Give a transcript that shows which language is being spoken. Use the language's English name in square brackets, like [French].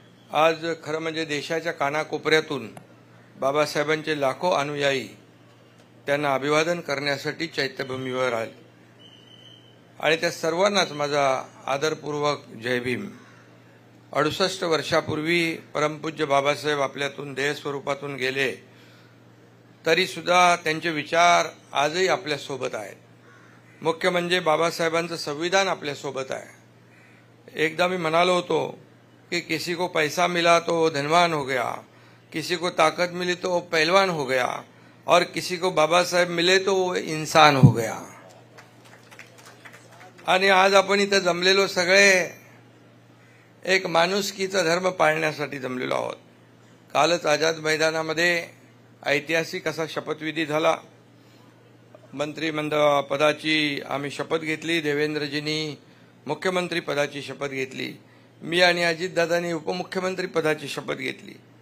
[Marathi] आज खरं म्हणजे देशाच्या कानाकोपऱ्यातून बाबासाहेबांचे लाखो अनुयायी त्यांना अभिवादन करण्यासाठी चैत्यभूमीवर आले आणि त्या सर्वांनाच माझा आदरपूर्वक जय भीम। 68 वर्षापूर्वी परमपूज्य बाबासाहेब आपल्यातून देह स्वरूपातून गेले, तरी सुद्धा त्यांचे विचार आजही आपल्या सोबत आहेत। मुख्य म्हणजे बाबासाहेबांचं संविधान आपल्या सोबत आहे। एकदा मी म्हणालो होतो कि [Hindi] किसी को पैसा मिला तो धनवान हो गया, किसी को ताकत मिली तो पहलवान हो गया और किसी को बाबा साहेब मिले तो वो इंसान हो गया। [Marathi] आणि आज आपण इथं जमलेलो सगळे एक माणुसकीचा धर्म पाळण्यासाठी जमलेलो आहोत। कालच आझाद मैदानामध्ये ऐतिहासिक असा शपथविधी झाला। मंत्रिमंडळ पदाची आम्ही शपथ घेतली, देवेंद्रजींनी मुख्यमंत्री पदाची शपथ घेतली, मी आणि अजितदादांनी उपमुख्यमंत्री पदाची शपथ घेतली।